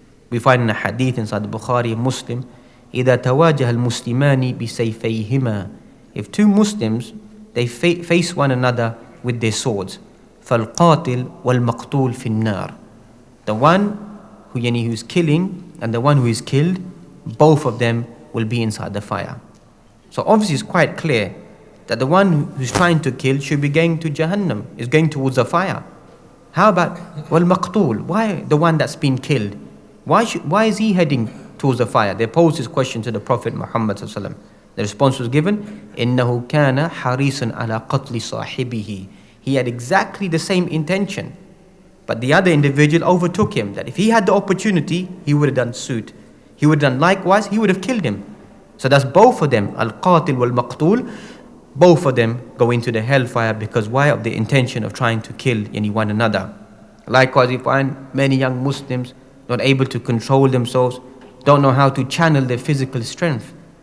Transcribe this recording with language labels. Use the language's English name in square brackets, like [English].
[English] We find in a hadith inside the Bukhari and Muslim, [Arabic] إِذَا تَوَاجَهَ الْمُسْلِمَانِ بِسَيْفَيْهِمَا, [English] if two Muslims, they face one another with their swords, [Arabic] فَالْقَاتِلْ وَالْمَقْتُولِ فِي النَّارِ, [English] the one who is killing and the one who is killed, both of them will be inside the fire. So obviously it's quite clear that the one who's trying to kill should be going to Jahannam, is going towards the fire. How about wal-maqtul? Why the one that's been killed? Why is he heading towards the fire? They posed this question to the Prophet Muhammad sallallahu alaihi wasallam. The response was given, [Arabic] إِنَّهُ كَانَ حَرِيصًا عَلَى قَتْلِ صَاحِبِهِ. [English] He had exactly the same intention, but the other individual overtook him, that if he had the opportunity, he would have done suit. He would have done likewise, he would have killed him. So that's both of them, al-qatil wal-maqtul, both of them go into the hellfire because why? Of the intention of trying to kill one another. Likewise, we find many young Muslims not able to control themselves, don't know how to channel their physical strength.